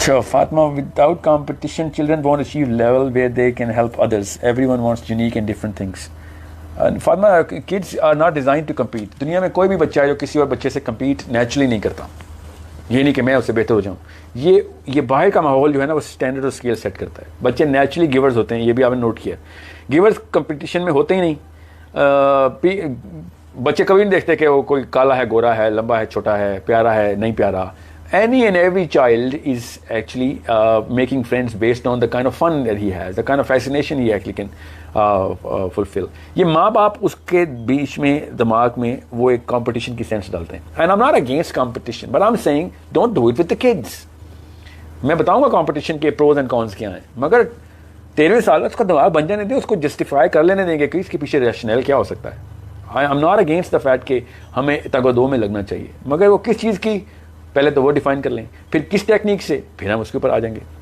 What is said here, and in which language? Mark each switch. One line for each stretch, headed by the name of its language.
English: Fatima, without competition children won't achieve level where they can help others. Everyone wants unique and different things. Fatima, kids are not designed to compete.
Urdu: دنیا میں کوئی بھی بچہ ہے جو کسی اور بچے سے کمپیٹ نیچرلی نہیں کرتا. یہ نہیں کہ میں اس سے بہتر ہو جاؤں, یہ باہر کا ماحول جو ہے نا وہ اسٹینڈرڈ اور اسکیل سیٹ کرتا ہے. بچے نیچرلی گیورز ہوتے ہیں, یہ بھی آپ نے نوٹ کیا. گیورز کمپٹیشن میں ہوتے ہی نہیں. بچے کبھی نہیں دیکھتے کہ وہ کوئی کالا ہے, گورا ہے, لمبا ہے, چھوٹا ہے, پیارا ہے, نہیں پیارا.
English: Any and every child is actually making friends based on the kind of fun that he has, the kind of fascination he actually can fulfill.
Urdu: یہ ماں باپ اس کے بیچ میں دماغ میں وہ ایک competition کی سینس ڈالتے ہیں.
English: And I'm not against competition, but I'm saying don't do it with the kids.
Urdu: میں بتاؤں گا competition کے pros and cons کیا ہیں, مگر 13ویں سال اس کا دماغ بن جانے دیں, اس کو justify کر لینے دیں گے کہ اس کے پیچھے ریشنل کیا ہو سکتا ہے.
English: I'm not against the fact
Urdu: کہ ہمیں تگ و دو میں لگنا چاہیے, مگر وہ کس چیز کی پہلے تو وہ ڈیفائن کر لیں, پھر کس ٹیکنیک سے, پھر ہم اس کے اوپر آ جائیں گے.